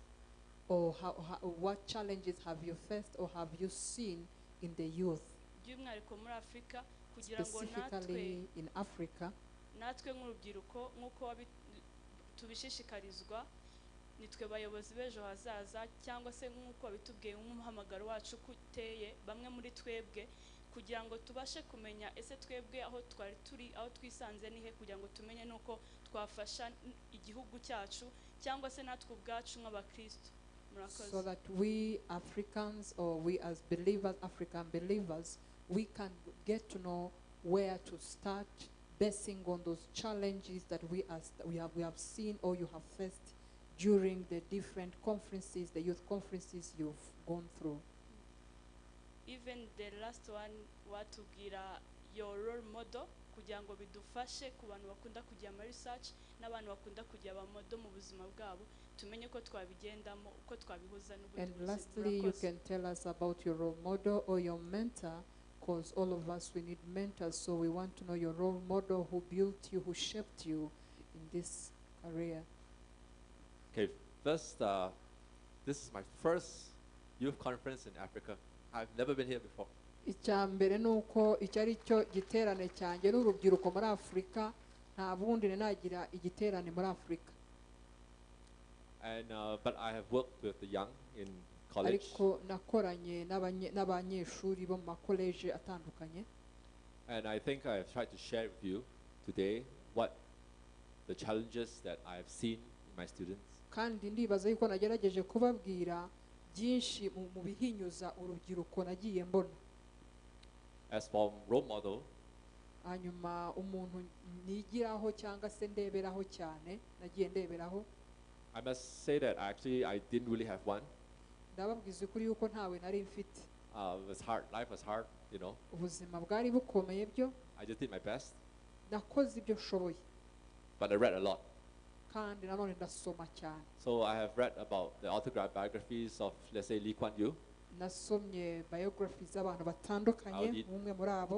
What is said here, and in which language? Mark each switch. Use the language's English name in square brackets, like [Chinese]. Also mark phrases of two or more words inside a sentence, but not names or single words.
[English] Or what challenges have you faced or have you seen in the youth? [Kinyarwanda] By'umwihariko muri Afrika kugira ngo [English] Specifically in Africa. [Kinyarwanda] Natwe nk'urubyiruko nk'uko tubishishikarizwa nitwe bayobozi b'ejo hazaza cyangwa se nk'uko bitubwiye nk'umuhamagaro wacu kuteye bamwe muri twebwe kugira ngo tubashe kumenya ese twebwe aho twari turi aho twisanze nihe kugira ngo tumenye nuko twafasha igihugu cyacu cyangwa se natwe ubwacu nk'abakristo. [English] So that we Africans or we as believers, African believers, we can get to know where to start basing on those challenges that we have seen or you have faced during the different conferences, the youth conferences you've gone through. Even the last one, [Kinyarwanda] watugira [English] your role model [Kinyarwanda] kugira ngo bidufashe ku bantu bakunda kujya muri research n'abantu bakunda kujya abamodo mu buzima bwabo tumenye ko twabigendamo uko twabihuza n'ubundi. [English] And lastly, you can tell us about your role model or your mentor, because all of us, we need mentors, so we want to know your role model, who built you, who shaped you in this career. Okay, first, this is my first youth conference in Africa. I've never been here before. [Kinyarwanda] Icyambere nuko icyari cyo giterane cyanjye n'urubyiruko muri Afrika nta bundi nagira igiterane muri Afrika. [English] And but I have worked with the young in college. [Kinyarwanda] Ariko nakoranye n'abanyeshuri bo mu college atandukanye. [English] And I think I have tried to share with you today what the challenges that I have seen in my students. [Kinyarwanda] Kandi ndibaza yuko nagerageje kubabwira byinshi mu bihinyuza urubyiruko nagiye mbona. [English] As for role model, [Kinyarwanda] hanyuma umuntu nigiraho cyangwa se ndeberaho cyane nagiye ndeberaho. [English] I must say that actually I didn't really have one. [Kinyarwanda] Ndababwiza ukuri yuko ntawe nari mfite. [English] It was hard. Life was hard, you know. [Kinyarwanda] Ubuzima bwari bukomeye byo. [English] I just did my best. [Kinyarwanda] Nakoze ibyo nshoboye. [English] But I read a lot. [Kinyarwanda] Kandi nanone ndasoma cyane. [English] So I have read about the autographed biographies of, let's say, Lee Kuan Yew. [Kinyarwanda] Nasomye biographies z'abantu batandukanye umwe muri abo.